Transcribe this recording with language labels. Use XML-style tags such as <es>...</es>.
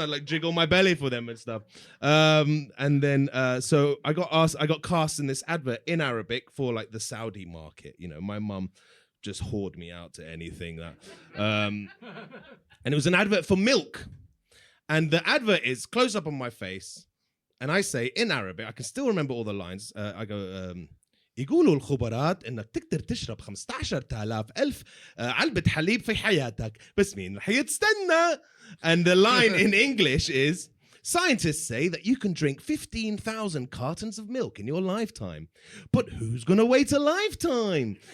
<en>I like jiggle my belly for them and stuff. And then so I got cast in this advert in Arabic for like the Saudi market. You know, my mum just whored me out to anything that. And it was an advert for milk. And the advert is close up on my face. And I say in Arabic, I can still remember all the lines. I go,</en> <ar>يقولوا الخبراء انك تقدر تشرب 15,000 ألف علبة حليب في حياتك بس مين رح يتستنى.</ar> <en>And the line in English is, scientists say that you can drink 15,000 cartons of milk in your lifetime, but who's going to wait a lifetime?</en>